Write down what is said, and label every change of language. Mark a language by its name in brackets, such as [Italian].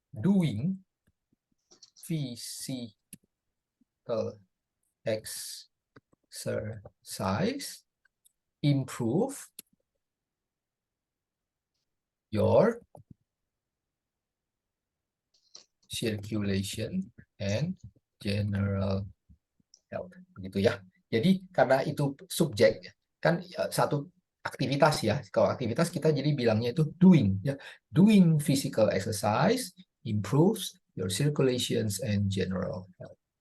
[English] doing physical exercise improve your circulation and general health. [Indonesian] Begitu ya. Jadi karena itu subjek kan satu aktivitas ya. Kalau aktivitas kita jadi bilangnya itu doing ya. [English] Doing physical exercise improves your circulations and general health.